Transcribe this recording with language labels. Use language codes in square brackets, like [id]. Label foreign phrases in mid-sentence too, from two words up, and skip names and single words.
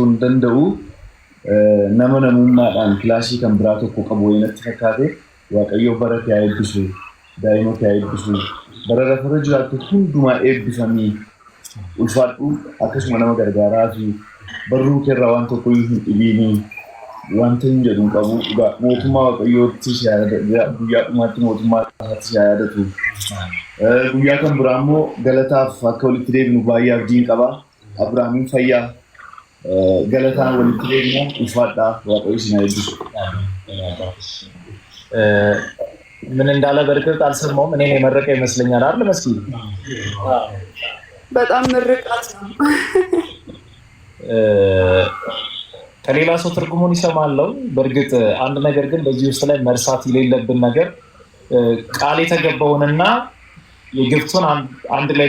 [om] hin danda'u nama namummaadhaan kilaasii kan biraa tokko qabu wayinatti fakkaate waaqayyo bara kee haa eebbisu daa'ima kee haa eebbisu bara lafarra jiraattu hundumaa eebbifamii ulfaadhu akkasuma nama gargaaraa fi barruu keerraa waan tokko hin dhibiinii wanta hin jedhu qabu mootummaa waaqayyootti guyyaa dhumaatti mootummaa isaatti yaadatu. Guyyaa kan biraa immoo galataaf akka walitti deebinu baay'ee abdiin qaba. Abiraamiin fayyaa galataan walitti deebina ulfaadhaa waaqayyo isin haa eebbisu. [am] ምን እንዳለ በርግጥ አልሰማሁም። እኔ የመረቀ ይመስለኛል አይደል መስኪ? በጣም ምርቃት ነው። ከሌላ ሰው ትርጉሙን ይሰማለው። በእርግጥ አንድ ነገር ግን በዚህ ውስጥ ላይ መርሳት የሌለብን ነገር ቃል የተገባውንና የግብቱን አንድ ላይ